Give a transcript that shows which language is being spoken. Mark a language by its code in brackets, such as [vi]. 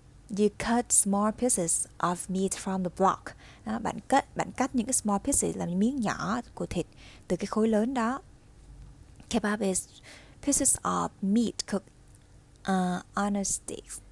[en] You cut small pieces of meat from the block. [vi] Đó, bạn cắt những cái small pieces, làm những miếng nhỏ của thịt từ cái khối lớn đó. [en] Kebab is pieces of meat cooked on a stick.